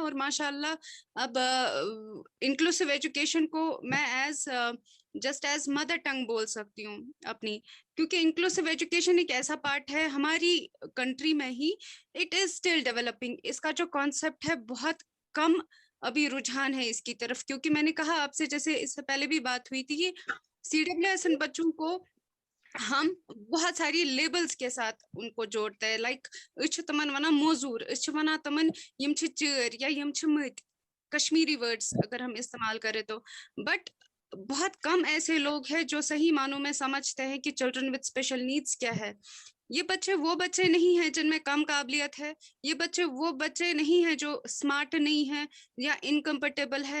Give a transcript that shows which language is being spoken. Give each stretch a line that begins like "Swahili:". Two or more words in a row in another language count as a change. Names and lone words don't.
Hindi: और माशाल्लाह अब
English: inclusive education
Hindi: को मैं
English: just as mother tongue
Hindi: बोल सकती हूँ अपनी, क्योंकि
English: inclusive education
Hindi: एक ऐसा पार्ट है हमारी कंट्री में ही,
English: it is still developing.
Hindi: इसका जो कॉन्सेप्ट है बहुत कम अभी रुझान है इसकी तरफ, क्योंकि मैंने कहा आपसे, जैसे इससे पहले भी बात हुई थी कि CWSN बच्चों को हम बहुत सारी लेबल्स के साथ उनको जोड़ते हैं, लाइक
Kashmiri: تمن ونہ موجور، ونہ تمن یم چر یا یم مت,
Hindi: कश्मीरी वर्ड्स अगर हम इस्तेमाल करें तो। बट बहुत कम ऐसे लोग हैं जो सही मानों में समझते हैं कि
English: children with special needs
Hindi: क्या है। ये बच्चे वो बच्चे नहीं हैं जिनमें कम काबिलियत है, ये बच्चे वो बच्चे नहीं हैं जो स्मार्ट नहीं है या इनकम्फर्टेबल है।